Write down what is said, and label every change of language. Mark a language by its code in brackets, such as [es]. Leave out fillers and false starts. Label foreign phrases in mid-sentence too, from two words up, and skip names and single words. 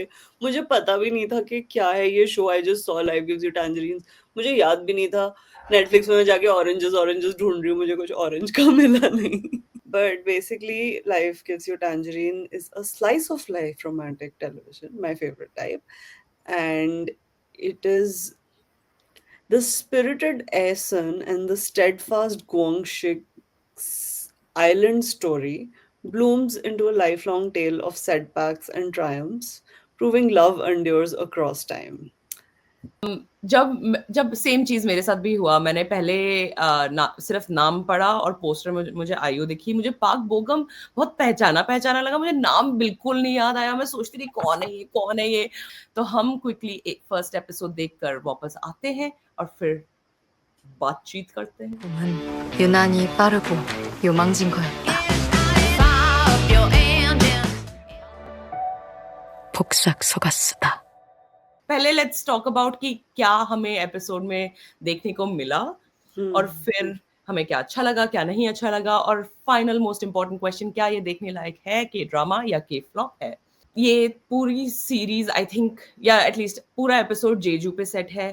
[hi] मुझे पता भी नहीं था कि क्या है ये शो, [en] I just saw Life Gives You Tangerines. [hi] मुझे याद भी नहीं था। नेटफ्लिक्स में मैं जाके [en] oranges oranges [hi] ढूंढ रही हूँ, मुझे कुछ ऑरेंज का मिला नहीं। [en] But basically Life Gives You Tangerine is a slice of life romantic television, my favorite type, एंड it is the spirited Aeson and the steadfast Guangxik's island story blooms into a lifelong tale of setbacks and triumphs, proving love endures across time. [hi] जब जब सेम चीज मेरे साथ भी हुआ, मैंने पहले सिर्फ नाम पढ़ा और पोस्टर में मुझे आयु दिखी, मुझे पाक बोगम बहुत पहचाना पहचाना लगा, मुझे नाम बिल्कुल नहीं याद आया, मैं सोचती थी कौन है ये, कौन है ये। तो हम क्विकली एक [en] first episode [hi] देखकर वापस आते हैं और फिर बातचीत करते हैं। [ko] 은 유난히 빠르고 요망진 거였다. 복삭 속았수다. [hi] पहले [en] let's talk about [hi] कि क्या हमें एपिसोड में देखने को मिला, और फिर हमें क्या अच्छा लगा, क्या नहीं अच्छा लगा, और [en] final most important question, [hi] क्या ये देखने लायक है, [en] K-drama [hi] या [en] K-flop [hi] है। ये पूरी सीरीज [en] I think, [hi] या एटलीस्ट पूरा एपिसोड जेजू पे सेट है।